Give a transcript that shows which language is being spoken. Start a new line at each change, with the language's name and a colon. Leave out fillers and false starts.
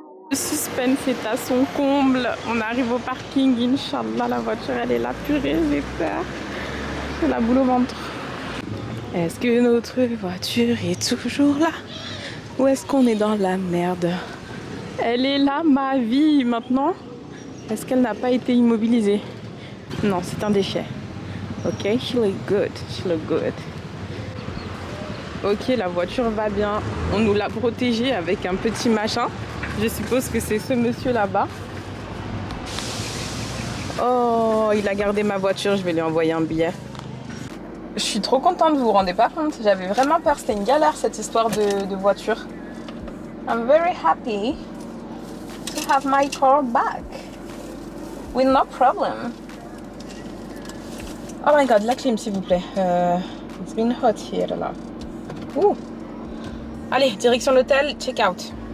French: Le suspense est à son comble. On arrive au parking, Inch'Allah, la voiture elle est là, purée, j'ai peur. J'ai la boule au ventre. Est-ce que notre voiture est toujours là? Ou est-ce qu'on est dans la merde? Elle est là, ma vie, maintenant. Est-ce qu'elle n'a pas été immobilisée? Non, c'est un déchet.
English: Ok, she look good, she look good.
French: Ok, la voiture va bien. On nous l'a protégée avec un petit machin. Je suppose que c'est ce monsieur là-bas. Oh, il a gardé ma voiture, je vais lui envoyer un billet. Je suis trop contente, vous vous rendez pas compte? J'avais vraiment peur, c'était une galère cette histoire de voiture.
English: I'm very happy to have my car back. With no problem. Oh my god,
French: la clim s'il vous plaît.
English: It's been hot here là. Ouh.
French: Allez, direction l'hôtel,
English: check out.